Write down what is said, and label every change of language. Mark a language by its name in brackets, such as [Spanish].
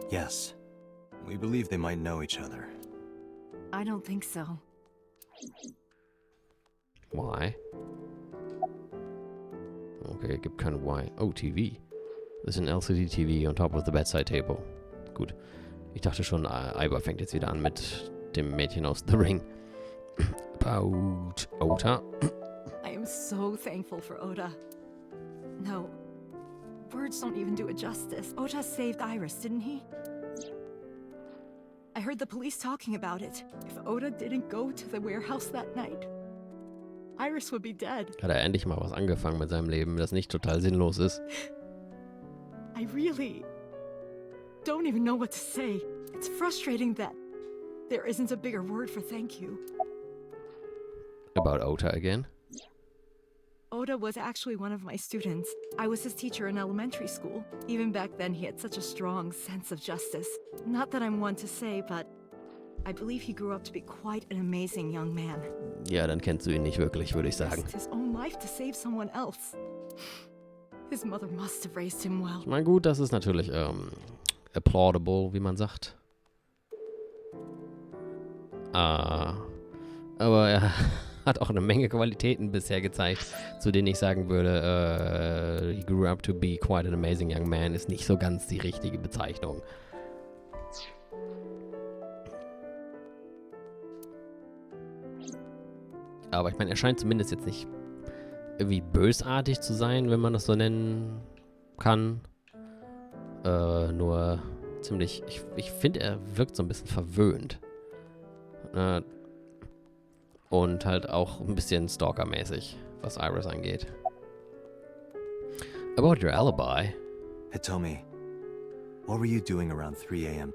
[English] Yes. We believe they might know each other. I don't think so. Why? [German] Okay, gibt kein Why. Oh, TV. [English] There's an LCD TV on top of the bedside table. [German] Gut. Ich dachte schon, Aiba fängt jetzt wieder an mit dem Mädchen aus The Ring. [English] About Ota. I am so thankful for Oda. No, words don't even do it justice. Oda saved Iris, didn't he? I heard the police talking about it. If Oda didn't go to the warehouse that night, Iris would be dead. [German] Hat er endlich mal was angefangen mit seinem Leben, das nicht total sinnlos ist. [English] I really don't even know what to say. It's frustrating that there isn't a bigger word for thank you. About Ota again? Oda was actually one of my students. I was his teacher in elementary school. Even back then, he had such a strong sense of justice. Not that I'm one to say, but I believe he grew up to be quite an amazing young man. [German] Ja, dann kennst du ihn nicht wirklich, würde ich sagen. [English] Risked his own life to save someone else. His mother must have raised him well. [German] Ich meine, gut, das ist natürlich applaudable, wie man sagt. Aber er hat auch eine Menge Qualitäten bisher gezeigt, zu denen ich sagen würde, [English] he grew up to be quite an amazing young man, [German] ist nicht so ganz die richtige Bezeichnung. Aber ich meine, er scheint zumindest jetzt nicht irgendwie bösartig zu sein, wenn man das so nennen kann. Nur ziemlich, ich finde, er wirkt so ein bisschen verwöhnt. Und halt auch ein bisschen stalkermäßig, was Iris angeht. [English] About your alibi. Hitomi, what were you doing around 3 a.m.